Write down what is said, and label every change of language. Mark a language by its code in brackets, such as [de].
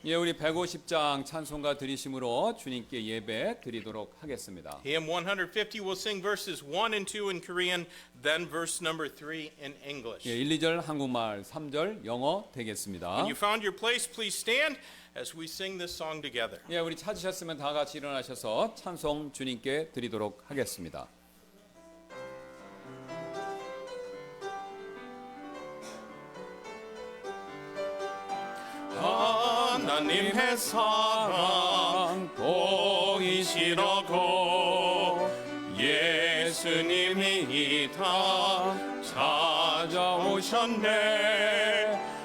[ko] 예, 우리 150장 찬송가 드리심으로 주님께 예배 드리도록 하겠습니다. [en] Hymn 150, we'll sing verses 1 and 2 in Korean, then verse number 3 in English. [ko] 예, 1, 2절 한국말, 3절 영어 되겠습니다. [en] When you found your place, please stand as we sing this song together. [ko] 예, 우리 찾으셨으면 다 같이 일어나셔서 찬송 주님께 드리도록 하겠습니다. 하나님의 사랑 보이시라고 예수님이 다 찾아오셨네.